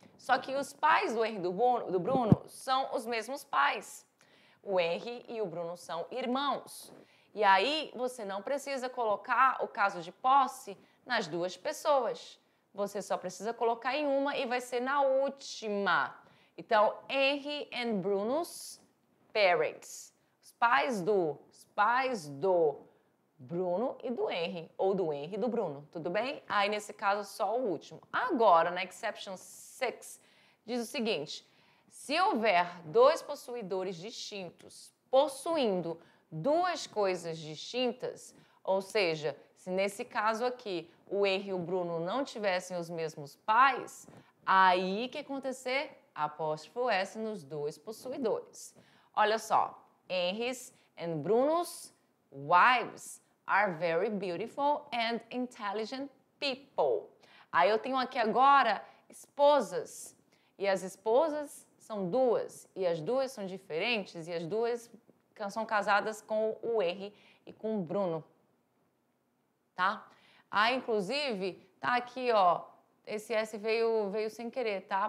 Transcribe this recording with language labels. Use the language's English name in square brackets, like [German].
[Portuguese] Só que os pais do Henry e do Bruno são os mesmos pais. O Henry e o Bruno são irmãos. E aí você não precisa colocar o caso de posse nas duas pessoas. Você só precisa colocar em uma e vai ser na última. Então, [English] Henry and Bruno's parents. [Portuguese] Os pais do Bruno e do Henry, ou do Henry e do Bruno, tudo bem? Aí, nesse caso, só o último. Agora, na exception 6, diz o seguinte: se houver dois possuidores distintos possuindo duas coisas distintas, ou seja, se nesse caso aqui o Henry e o Bruno não tivessem os mesmos pais, aí que acontecer? Apóstrofo S nos dois possuidores. Olha só, [English] Henry's and Bruno's wives are very beautiful and intelligent people. [Portuguese] Aí eu tenho aqui agora esposas. E as esposas são duas. E as duas são diferentes. E as duas são casadas com o Henry e com o Bruno, tá? Inclusive, tá aqui, ó, esse S veio sem querer, tá?